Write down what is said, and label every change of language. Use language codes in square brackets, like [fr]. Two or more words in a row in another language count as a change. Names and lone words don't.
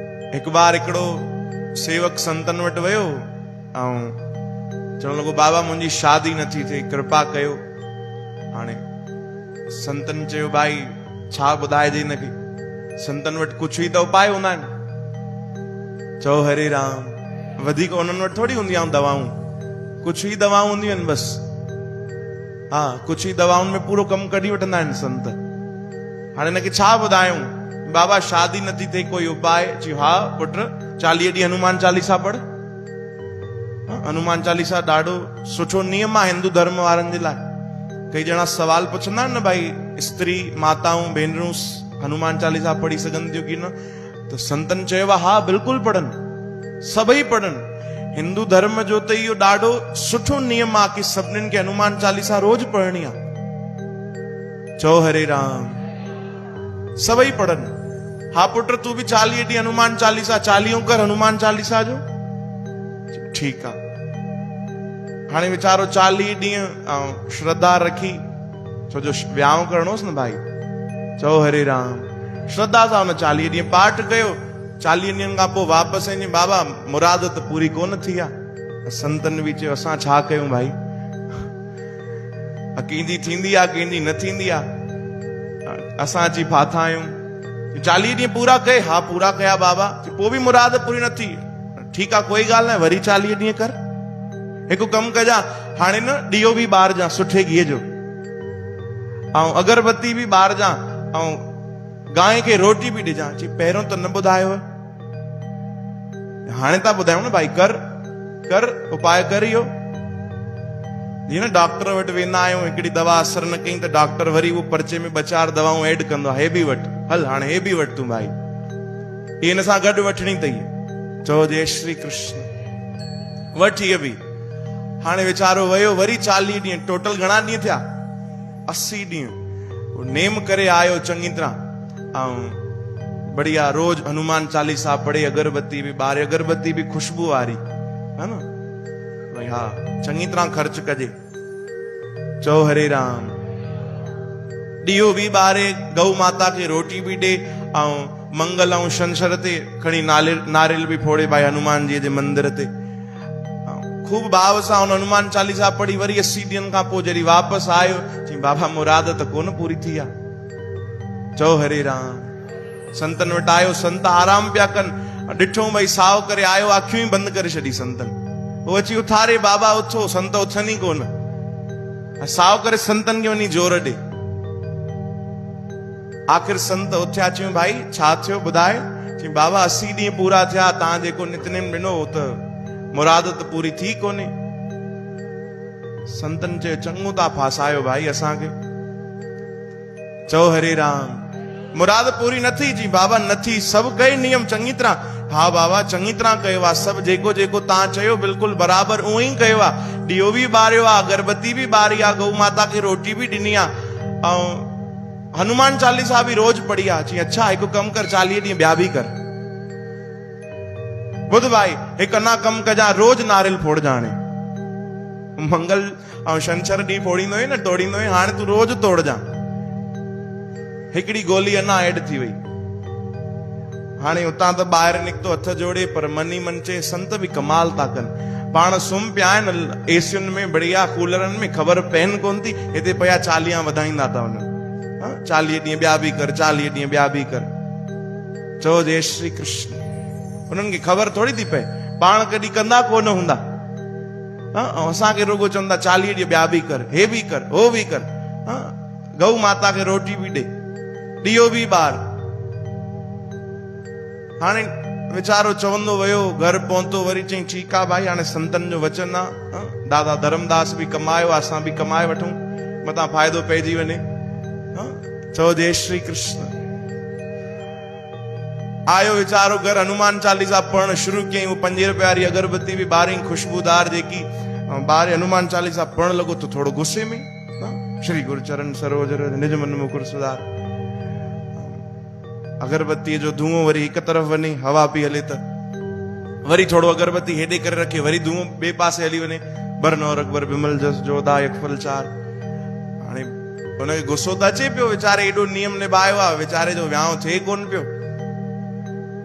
[sd] एक बार हिकिड़ो सेवक संतन वटि वियो ऐं चवण लॻो बाबा मुंहिंजी शादी नथी थिए, कृपा कयो। हाणे संतन चयो भाई छा ॿुधाइजे हिनखे, संतन वटि कुझु ई त उपाय हूंदा आहिनि। चओ हरे राम, वधीक उन्हनि वटि थोड़ी हूंदी आहिनि दवाऊं, कुझु ई दवाऊं हूंदियूं आहिनि बस। हा, कुझु ई दवाउनि में पूरो कमु कढी वठंदा आहिनि संत। हाणे हिनखे छा ॿुधायूं, बाबा शादी नथी थिए, कोई उपाय? चयो हा पुट 40 ॾींहं हनुमान चालीसा पढ़। हनुमान चालीसा ॾाढो सुठो नियम आहे हिंदू धर्म वारनि जे लाइ। कई ॼणा सवाल पुछंदा आहिनि न, भाई स्त्री माताऊं भेनरूं हनुमान चालीसा पढ़ी सघनि थियूं की न? तो संतन चयो हा बिल्कुलु पढ़नि, सभई पढ़नि। हिंदू धर्म जो त इहो ॾाढो सुठो नियम आहे कि सभिनीनि खे हनुमान चालीसा रोज पढ़णी आहे। चओ हरे राम, सभई पढ़नि। हा पुट तूं बि 40 ॾींहं हनुमान चालीसा चालीहो कर हनुमान चालीसा जो। ठीकु आहे। हाणे वीचारो 40 ॾींहं ऐं श्रद्धा रखी, छो जो वियांव करणोसि न भाई। चओ हरे राम, श्रद्धा सां हुन 40 ॾींहं पाठ कयो। 40 ॾींहंनि खां पोइ वापसि आई, बाबा मुराद त पूरी कोन थी आहे। संतन बि चयो असां छा कयूं भाई, कंहिंजी थींदी आहे कंहिंजी न थींदी आहे, असां अची फाथा आहियूं। 40 ॾींहं पूरा कए? हा पूरा कया बाबा। पोइ बि मुराद पूरी न थी? ठीकु आहे कोई ॻाल्हि न, वरी 40 ॾींहं कर। हिकु कमु कजां, हाणे न ॾीओ बि ॿारजां सुठे घीअ जो, ऐं अगरबत्ती बि ॿारजां, ऐं गांइ खे रोटी बि ॾिजां। चई पहिरियों त न ॿुधायो, हाणे था ॿुधायूं न भाई, कर कर उपाय कर इहो। जीअं न डॉक्टर वटि वेंदा आहियूं, हिकिड़ी दवा असर न कई त डॉक्टर वरी उहो पर्चे में 2-4 दवाऊं ऐड कंदो आहे, हे बि वठि, हल हाणे हे बि वठि तूं भाई, ये हिन सां गॾु वठणी अथई। चओ जय श्री कृष्ण, वठि इहे बि। हाणे वीचारो वियो, वरी 40 ॾींहं, टोटल घणा ॾींहं थिया? 80 ॾींहं। नेम करे आयो चङी तरह, ऐं बढ़िया रोज हनुमान चालीसा पढ़े, अगरबत्ती बि ॿारे, अगरबत्ती बि खुशबू वारी, है न भाई। हा, चङी तरह ख़र्च कजे। चओ हरे राम, ॾीओ बि ॿारे, गौ माता खे रोटी बि ॾे, ऐं मंगल ऐं छंछर ते खणी नारियल बि फोड़े भाई हनुमान जी जे मंदिर ते। खूब भाव सां हुन हनुमान चालीसा पढ़ी। वरी 80 ॾींहंनि खां पोइ जॾहिं वापसि आयो, चई बाबा मुराद त कोन पूरी थी आहे। चओ हरे राम, संतन वटि आयो, संत आराम पिया कनि। ॾिठो भई साव करे आयो, अखियूं ई बंदि करे छॾी संतन। उहो अची उथारे, बाबा उथो, संत उथनि ई कोन। साव करे संतन खे वञी जोर ॾे। आख़िर संत उथिया। चयूं भाई छा थियो ॿुधाए? चई बाबा 80 ॾींहं पूरा थिया, तव्हां जेको नितनेम ॾिनो त मुराद त पूरी थी कोन्हे। संतन चयो चङो था फासायो भाई असांखे। चओ हरे राम, मुराद पूरी न थी? जी बाबा न थी, सभु कई नियम चङी तरह। हा बाबा चङी तरह कयो आहे, सभु जेको जेको तव्हां चयो बिल्कुलु बराबरि उहो ई कयो आहे। ॾीओ बि ॿारियो आहे, अगरबत्ती बि ॿारी आहे, गौ माता खे रोटी बि ॾिनी आहे, ऐं हनुमान चालीसा बि रोज पढ़ी आहे। चई अच्छा हिकु कमु कर, 40 ॾींहं ॿिया बि कर। ॿुध भाई, हिकु अञा कमु कजां, रोज नारियल फोड़जां। हाणे मंगल ऐं छंछर ॾींहुं फोड़ींदो हुई न, तोड़ींदो हुई, हाणे तूं रोज तोड़जां। हिकिड़ी गोली अञा ऐड थी वई। हाणे उतां त ॿाहिरि निकितो हथ जोड़े, पर मन ई मन चए संत बि कमाल था कनि। पाण सुम्ही पिया आहिनि एसियुनि में, बढ़िया कूलरनि में, ख़बर पहन कोन थी, हिते पिया 40 वधाईंदा था वञनि। 40 ॾींहं ॿिया बि कर, 40 ॾींहं ॿिया बि कर। चओ जय श्री कृष्ण। उन्हनि खे ख़बर थोड़ी थी पए, पाण कॾहिं कंदा कोन हूंदा। ऐं असांखे रुगो चवंदा 40 ॾींहं ॿिया बि कर, हे बि कर, हो बि कर। गौ माता खे रोटी बि ॾे, ॾीओ बि ॿार। हाणे वीचारो चवंदो वियो, घर पहुतो, वरी चई ठीकु आहे भाई, हाणे संतन जो वचन आहे, दादा धर्मदास बि कमायो, असां बि कमाए वठूं, मथां फ़ाइदो पइजी वञे। चओ जय श्री कृष्ण। आयो वीचारो घर, हनुमान चालीसा पढ़ण शुरू कयईं। वो 5 रुपए वारी अगरबत्ती भी ॿारई, खुशबूदार जेकी ॿारे हनुमान चालीसा पढ़ण लॻो तो थोड़ो गुस्से में, [awa] श्री गुरु चरण सरोज रज निज मन मुकुर सुधार। [sd] अगरबत्ती जो धुओं वरी हिक तरफ वञे, हवा पई हले त वरी थोड़ो अगरबत्ती हेॾे करे रखे, वरी धुओं ॿिए पासे हली वञे। [awa] बरनौर अकबर बिमल जस जोधा यकफल 4। [sd] हाणे हुनखे गुस्सो त अचे पियो, वीचारे एॾो नियम निभायो आहे, वीचारे जो वियांव थिए कोन पियो।